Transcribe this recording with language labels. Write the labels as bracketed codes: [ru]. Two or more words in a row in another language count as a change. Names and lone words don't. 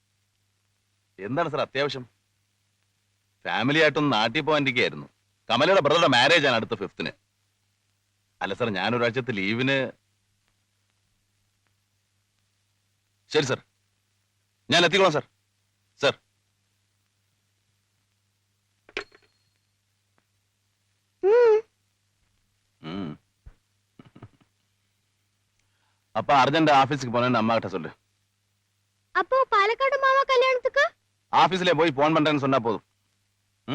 [ml] എന്താണ് സാർ അത്യാവശ്യം? ഫാമിലി ആയിട്ടൊന്ന് നാട്ടിൽ പോകാനിരിക്കുകയായിരുന്നു. കമലയുടെ ബ്രദറുടെ മാരേജ് ആണ് അടുത്ത 5th. അല്ല സാർ, ഞാനൊരാഴ്ചത്തെ ലീവിന്. ശരി സാർ, ഞാൻ എത്തിക്കോളാം സാർ. സാർ, [ta] அப்பா அர்ஜென்ட் ஆபீஸ்க்கு போனேன்னு அம்மா கிட்ட சொல்லு. அப்போ பாலக்காடு மாமா கல்யாணத்துக்கு ஆபீஸ்ல போய் போன் பண்றேன்னு சொன்னா போதும். ம்?